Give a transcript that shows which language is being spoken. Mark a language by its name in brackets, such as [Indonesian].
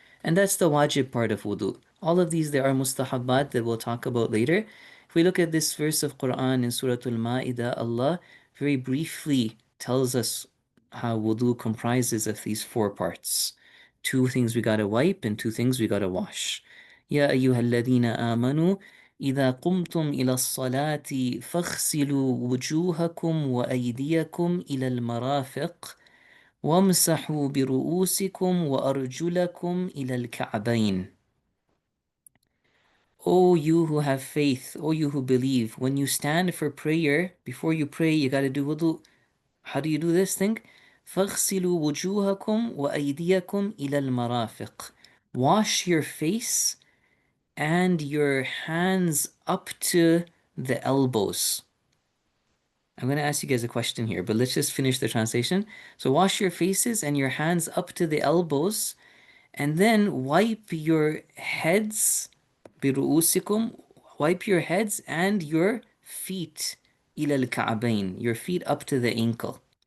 [English] And that's the wajib part of wudu. All of these, there are mustahabbat that we'll talk about later. If we look at this verse of Quran in Surah Al-Ma'idah, Allah very briefly tells us how wudu comprises of these four parts. Two things we gotta wipe and two things we gotta wash. [Arabic] يا أيها الذين آمنوا إذا قمتم إلى الصلاة فاغسلوا وجوهكم وأيديكم إلى المرافق وامسحوا برؤوسكم وأرجلكم إلى الكعبين. [English] O you who have faith, O you who believe, when you stand for prayer, before you pray, you gotta do wudu. How do you do this thing? [Arabic] فاغسلوا وجوهكم وأيديكم إلى المرافق. [English] Wash your face and your hands up to the elbows. I'm going to ask you guys a question here, but let's just finish the translation. So wash your faces and your hands up to the elbows, and then wipe your heads, برؤوسكم, wipe your heads and your feet, [Arabic] إلى الكعبين, [English] your feet up to the ankle.